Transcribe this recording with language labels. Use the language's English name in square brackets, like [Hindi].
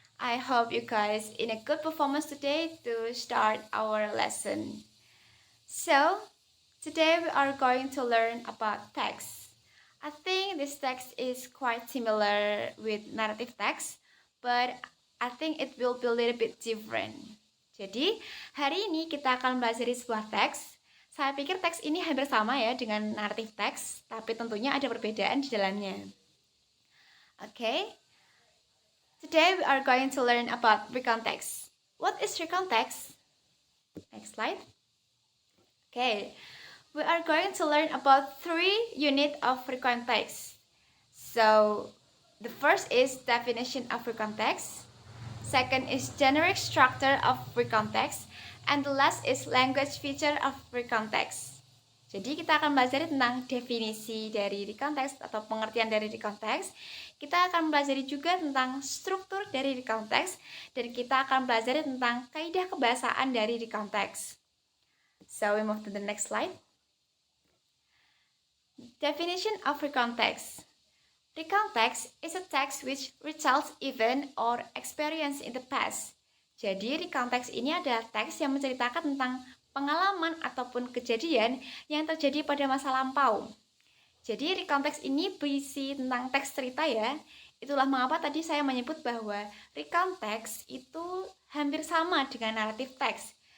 [English] I hope you guys in a good performance today to start our lesson. So, today we are going to learn about text. I think this text is quite similar with narrative text, but I think it will be a little bit different. [Indonesian] Jadi, hari ini kita akan belajar sebuah teks. Saya pikir teks ini hampir sama ya dengan narrative text, tapi tentunya ada perbedaan di dalamnya. [English] Okay, today we are going to learn about recount text. What is recount text? Next slide. Okay, we are going to learn about 3 units of recount text. So, the first is definition of recount text. Second is generic structure of recount text. And the last is language feature of recount text. [Indonesian] Jadi kita akan belajar tentang definisi dari recount text atau pengertian dari recount text. Kita akan belajar juga tentang struktur dari recount text dan kita akan belajar tentang kaidah kebahasaan dari recount text. [English] So we move to the next slide. Definition of recount text. Recount text is a text which retells event or experience in the past. [Indonesian] Jadi recount text ini adalah teks yang menceritakan tentang pengalaman ataupun kejadian yang terjadi pada masa lampau. Jadi recount text ini berisi tentang teks cerita ya. Itulah mengapa tadi saya menyebut bahwa recount text itu hampir sama dengan narrative text.